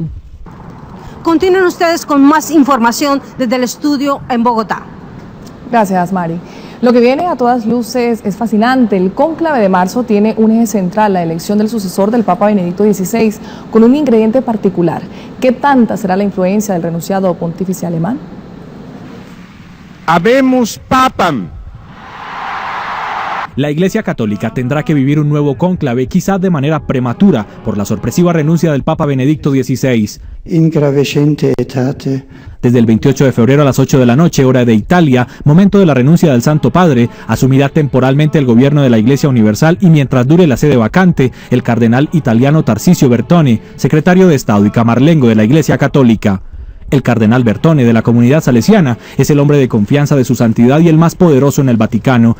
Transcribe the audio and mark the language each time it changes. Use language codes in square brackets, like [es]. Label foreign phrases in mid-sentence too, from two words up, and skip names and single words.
[es] Continúen ustedes con más información desde el estudio en Bogotá. Gracias, Mari. Lo que viene a todas luces es fascinante. El cónclave de marzo tiene un eje central, la elección del sucesor del Papa Benedicto XVI, con un ingrediente particular. ¿Qué tanta será la influencia del renunciado pontífice alemán? [la] Habemus papam. [es] La Iglesia Católica tendrá que vivir un nuevo cónclave, quizás de manera prematura, por la sorpresiva renuncia del Papa Benedicto XVI. [la] In gravescente etate. [es] Desde el 28 de febrero a las 8 de la noche, hora de Italia, momento de la renuncia del Santo Padre, asumirá temporalmente el gobierno de la Iglesia Universal y mientras dure la sede vacante, el cardenal italiano Tarcisio Bertone, secretario de Estado y camarlengo de la Iglesia Católica. El cardenal Bertone, de la comunidad salesiana, es el hombre de confianza de su santidad y el más poderoso en el Vaticano.